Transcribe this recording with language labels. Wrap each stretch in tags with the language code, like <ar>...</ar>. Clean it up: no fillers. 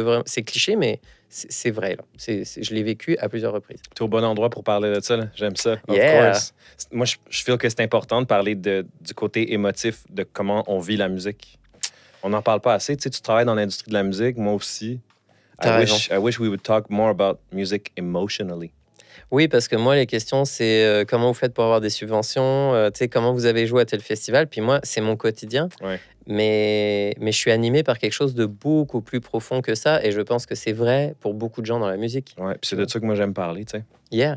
<fr>C'est cliché, mais c'est vrai. Là. Je l'ai vécu à plusieurs reprises. Tu es au bon endroit pour parler de ça. Là. J'aime ça.</fr> <en>Yeah. Of course.</en> <fr>Moi, je feel que c'est important de parler du côté émotif de comment on vit la musique. On n'en parle pas assez. Tu sais, tu travailles dans l'industrie de la musique, moi aussi.</fr> <en>I wish we would talk more about music emotionally.</en> <fr>Oui, parce que moi, les questions, c'est comment vous faites pour avoir des subventions, tu sais, comment vous avez joué à tel festival. Puis moi, c'est mon quotidien. Ouais. Mais je suis animé par quelque chose de beaucoup plus profond que ça. Et je pense que c'est vrai pour beaucoup de gens dans la musique. Ouais, puis c'est de ça que moi, j'aime parler, tu sais.</fr> <en>Yeah.</en>